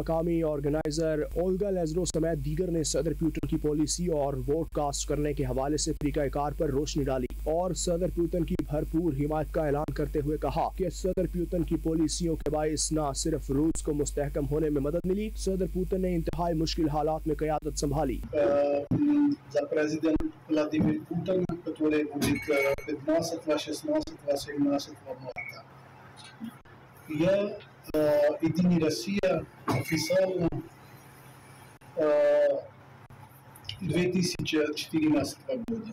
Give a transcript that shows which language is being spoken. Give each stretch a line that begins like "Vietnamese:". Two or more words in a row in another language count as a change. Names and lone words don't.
Urdu: مقامی آرگنائزر اولگا لیزرو سمیت دیگر نے صدر پیوٹن کی پالیسی اور
English: vote cast
Urdu: کرنے کے حوالے سے طریقہ کار پر روشنی ڈالی اور صدر پیوٹن کی بھرپور حمایت کا اعلان کرتے ہوئے کہا کہ صدر پیوٹن کی پالیسیوں کے باعث نہ صرف روس کو مستحکم ہونے میں مدد ملی، صدر پیوٹن نے انتہائی مشکل حالات میں قیادت سنبھالی.
Russian: За президент Владимир Путин, который будет 15, 16, 17 марта. Я Единая Россия официально 2014 года.